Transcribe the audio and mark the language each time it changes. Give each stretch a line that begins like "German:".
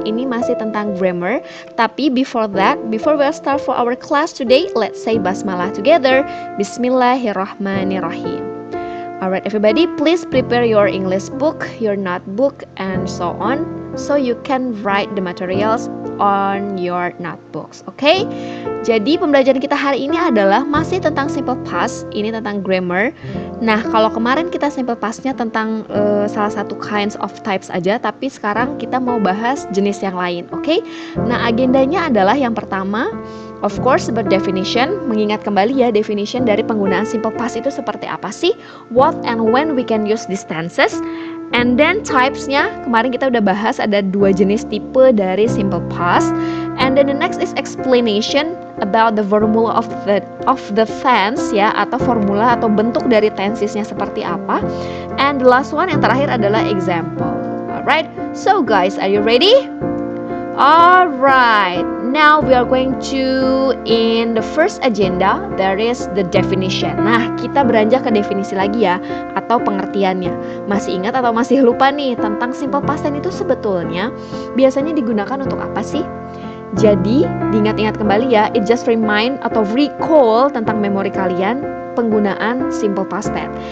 Indonesian: Ini masih tentang grammar, tapi
English: before we start for our class today, let's say basmalah together.
Arabic: Bismillahirrahmanirrahim.
English: Alright everybody, please prepare your English book, your notebook and so on, so you can write the materials on your notebooks, okay?
Indonesian: Jadi pembelajaran kita hari ini adalah masih tentang simple past, ini tentang grammar. Nah, kalau kemarin kita simple pastnya tentang salah satu kinds of types aja, tapi sekarang kita mau bahas jenis yang lain, okay? Nah, agendanya adalah yang pertama,
English: of course,
Indonesian: berdefinition, mengingat kembali ya definition dari penggunaan simple past itu seperti apa sih?
English: What and when we can use these tenses? And then
Indonesian: types-nya, kemarin kita udah bahas ada dua jenis tipe dari simple past.
English: And then the next is explanation about the formula of the tense ya,
Indonesian: atau formula atau bentuk dari tensesnya seperti apa.
English: And the last one
Indonesian: yang terakhir adalah
English: example. Alright, so guys, are you ready? Alright, now we are going to in the first agenda, there is the definition.
Indonesian: Nah, kita beranjak ke definisi lagi ya, atau pengertiannya. Masih ingat atau masih lupa nih tentang simple past tense itu sebetulnya biasanya digunakan untuk apa sih? Jadi, diingat-ingat kembali ya,
English: it just remind
Indonesian: atau recall tentang memori kalian penggunaan simple past tense.